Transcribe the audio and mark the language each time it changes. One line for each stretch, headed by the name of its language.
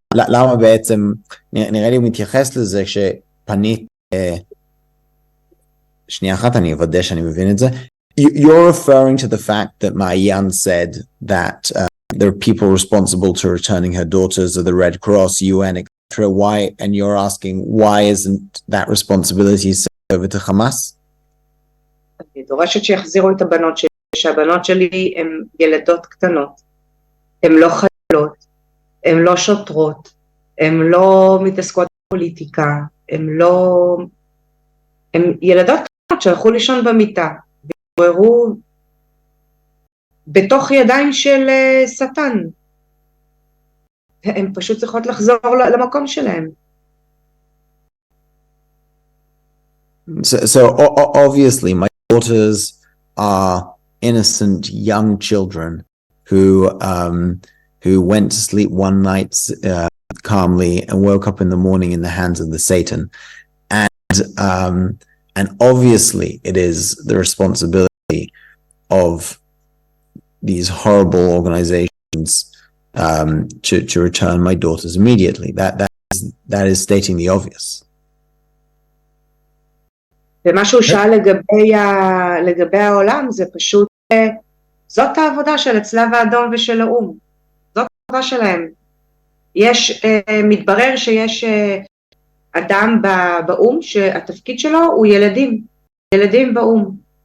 Hebrew: למה בעצם, נראה לי הוא מתייחס לזה כשפנית, שנייה אחת, אני אוודא שאני מבין את זה.
English: You're referring to the fact that Maayan said that there are people responsible to returning her daughters of the Red Cross, UN, etc. Why? And you're asking, why isn't that responsibility sent over to Hamas?
Hebrew: אני דורשת שיחזירו את הבנות שלי, שהבנות שלי הן ילדות קטנות, הן לא חיילות, הן לא שוטרות, הן לא מתעסקות בפוליטיקה, הן ילדות קטנות שהלכו לישון במיטה, והתעוררו בתוך ידיים של שטן. הן פשוט צריכות לחזור למקום שלהן.
English: So obviously my daughters are innocent young children who went to sleep one night calmly and woke up in the morning in the hands of the Satan. And obviously it is the responsibility of these horrible organizations to return my daughters immediately. That is stating the obvious.
Hebrew: ומה שהוא שאל לגבי העולם זה פשוט, זאת העבודה של הצלב האדום ושל האום, זאת העבודה שלהם. מתברר שיש אדם באום שהתפקיד שלו הוא ילדים באום.